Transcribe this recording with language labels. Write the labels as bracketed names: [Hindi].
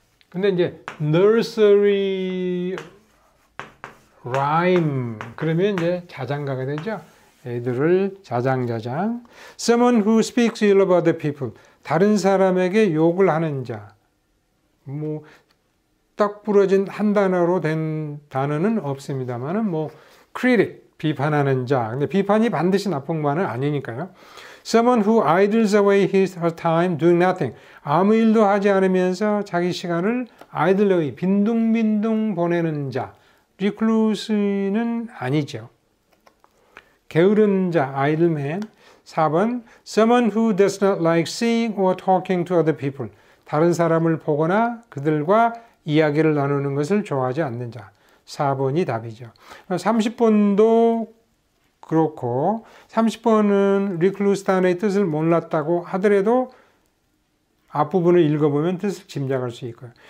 [Korean] 근데 이제 nursery rhyme 그러면 이제 자장가가 되죠. 애들을 자장자장. [English] Someone who speaks ill about the people. [Korean] 다른 사람에게 욕을 하는 자. 뭐 딱 부러진 한 단어로 된 단어는 없습니다만은 뭐 critic 비판하는 자. 근데 비판이 반드시 나쁜 말은 아니니까요. [English] Someone who idles away her time doing nothing. [Korean] 아무 일도 하지 않으면서 자기 시간을 idly 빈둥빈둥 보내는 자. recluse는 아니죠. 게으른 자, idle man. [English] 4번, someone who does not like seeing or talking to other people. [Korean] 다른 사람을 보거나 그들과 이야기를 나누는 것을 좋아하지 않는 자. 4번이 답이죠. 30번도 그렇고 30번은 recluse 단어의 뜻을 몰랐다고 하더라도 앞부분을 읽어보면 뜻을 짐작할 수 있고요.